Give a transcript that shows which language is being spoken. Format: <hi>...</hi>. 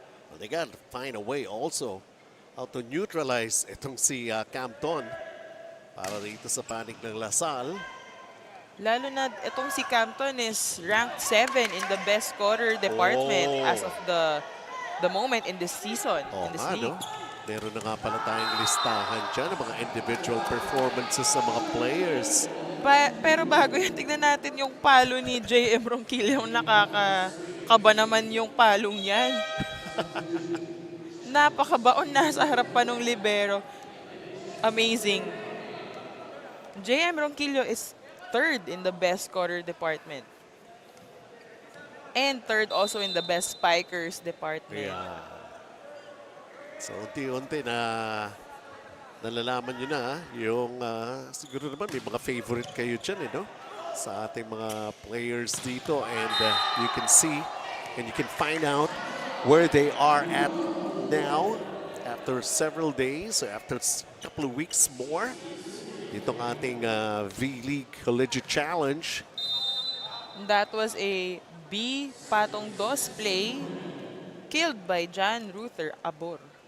<en>Well, they got to find a way also how to neutralize</en> <tl>itong si Campton para dito sa panig ng Lasal. Lalo na itong si</tl> <en>Campton is ranked 7 in the best scorer department Oh. as of the moment in this season, in this league. No?</en> <tl>Meron na nga pala tayong listahan dyan ng mga individual performances sa mga players. Pero bago yan, tignan natin yung palo ni JM Ronquillo. Nakakaba naman yung palong yan. Napakabaon, nasa harap pa nung libero. Amazing.</tl> <en>JM Ronquillo is 3rd in the best scorer department. And 3rd also in the best spikers department.</en> <tl>Yeah. So, unti-unti na nalalaman nyo na yung siguro naman may mga favorite kayo dyan, no? Sa ating mga players dito.</tl> <en>And you can see and you can find out where they are at now after several days, or after a couple of weeks more.</en> <tl>Itong ating vleague Collegiate Challenge.</tl> <en>That was a B patong dos play killed by John Ruther Abor.</en>